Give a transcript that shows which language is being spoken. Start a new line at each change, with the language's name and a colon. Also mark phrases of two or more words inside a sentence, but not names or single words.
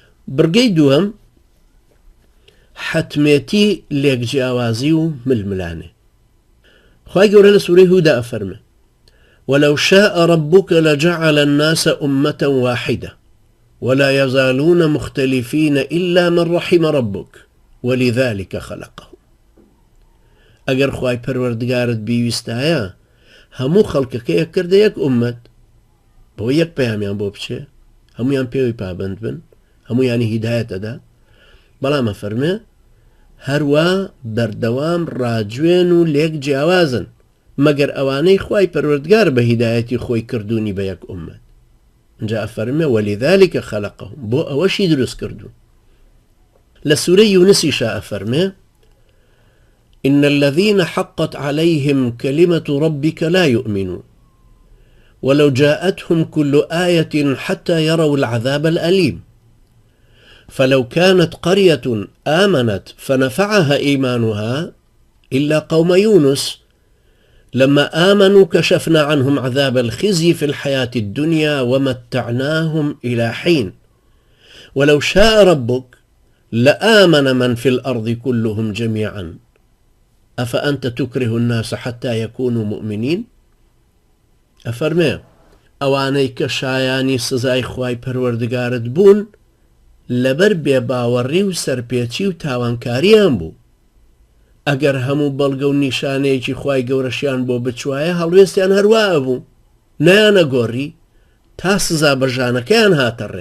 Central Kurdish: برگەی دووەم حتمێتی لێکجیاوازی و ململانێ. خوای گەورە لە سوورەی هوودا ئەفەرمێ
Arabic: ولو شاء ربك لجعل الناس أمة واحدة ولا يزالون مختلفين إلا من رحم ربك ولذلك خلقهم.
Central Kurdish: ئەگەر خوای پەروەردگارت بیویستایە هەموو خەڵکەکەیە کردە یەک ئومەت بۆ یەک پەیامیان بۆ بچێ هەمویان پێوەی پابند بن هەمویانی هیدایەت ئەدا بەڵام ئەفەرمێ هەروە بەردەوام ڕاجوێن و لێک جیاوازن مەگەر ئەوانەی خوای پەروەردگار بە هیدایەتی خۆی کردوونی بە یەک ئومەت. اینجا ئەفەرمێ
Arabic: ولذلك خلقهم
Central Kurdish: بۆ ئەوەشی دروست کردوون. لە سوورەی یونسیشا ئەفەرمێ
Arabic: إن الذين حقت عليهم كلمة ربك لا يؤمنون ولو جاءتهم كل آية حتى يروا العذاب الأليم فلو كانت قرية آمنت فنفعها إيمانها إلا قوم يونس لما آمنوا كشفنا عنهم عذاب الخزي في الحياة الدنيا ومتعناهم إلى حين ولو شاء ربك لآمن من في الأرض كلهم جميعا أفأنت تكره الناس حتى يكونوا مؤمنين.
Central Kurdish: أفرمي ئەوانەی کە شایانی سزای خوای پەروەردگارت بوون لەبەر بێباوەڕی و سەرپێچی و تاوانکاریان بوو. ئەگەر هەموو بەڵگە و نیشانەیەکی خوای گەورەشیان بۆ بچوایە هەڵوێستیان هەروە بوو نەیانە گۆڕی تا سزا بەژانەکەیان هاتەڕێ.